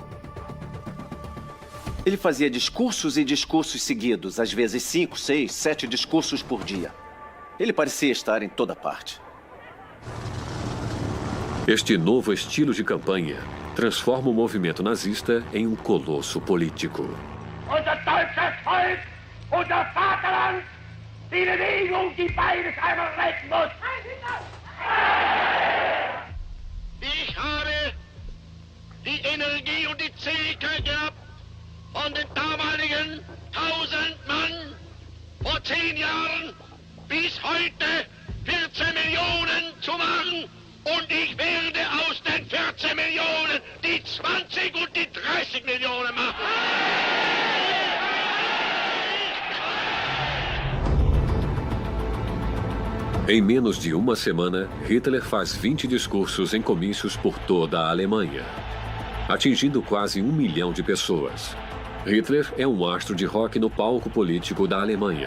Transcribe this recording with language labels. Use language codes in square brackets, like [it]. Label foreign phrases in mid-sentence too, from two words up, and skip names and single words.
[pt] Ele fazia discursos e discursos seguidos, às vezes 5, 6, 7 discursos por dia. Ele parecia estar em toda parte. Este novo estilo de campanha transforma o movimento nazista em um colosso político. [de] Unser deutsches Volk, unser Vaterland, die Bewegung, die beides einmal retten muss. Ich habe die Energie und die Zähigkeit gehabt, von den damaligen 1000 Mann vor 10 Jahren bis heute 14 Millionen zu machen. Und ich werde aus den 14 Millionen die 20 und die 30 Millionen machen. [pt] Em menos de uma semana, Hitler faz 20 discursos em comícios por toda a Alemanha, atingindo quase 1 milhão de pessoas. Hitler é um astro de rock no palco político da Alemanha.